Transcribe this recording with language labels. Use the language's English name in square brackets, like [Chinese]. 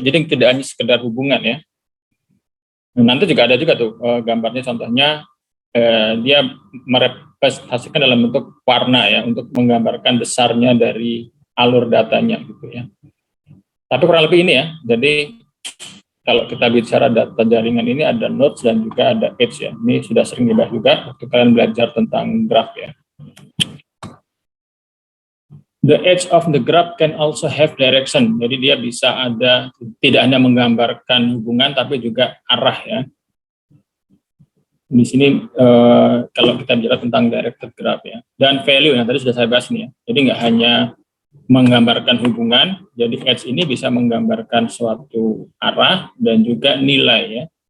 [Indonesian] Jadi tidak hanya sekedar hubungan ya. Nanti juga ada juga tuh gambarnya, contohnya dia merepresentasikan dalam bentuk warna ya untuk menggambarkan besarnya dari alur datanya gitu ya. Tapi kurang lebih ini ya. Jadi kalau kita bicara data jaringan ini ada nodes dan juga ada edge ya. Ini sudah sering dibahas juga waktu kalian belajar tentang graph ya. [English] The edge of the graph can also have direction. [Indonesian] Jadi dia bisa ada, tidak hanya menggambarkan hubungan tapi juga arah ya. Di sini kalau kita bicara tentang directed graph ya. Dan value yang tadi sudah saya bahas nih ya. Jadi nggak hanya menggambarkan hubungan, jadi edge ini bisa menggambarkan suatu arah dan juga nilai ya.